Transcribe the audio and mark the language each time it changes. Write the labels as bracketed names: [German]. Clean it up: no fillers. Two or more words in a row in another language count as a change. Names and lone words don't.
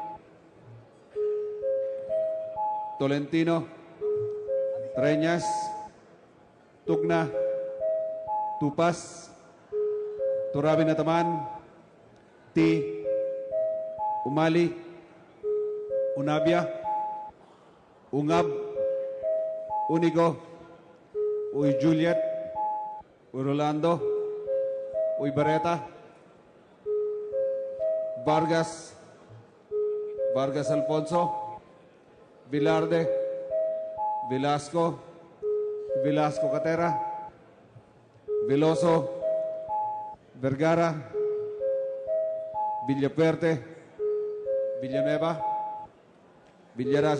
[English] Tolentino, Treñas, Tugna, Tupas, Turabi Nataman, T, Umali, Unabia, Ungab, Unigo, Uy Juliet, Uy Rolando, Uy Barreta, Vargas, Vargas Alfonso, Vilarde, Velasco, Velasco Catera, Veloso, Vergara, Villapuerte, Villanueva, Villarasa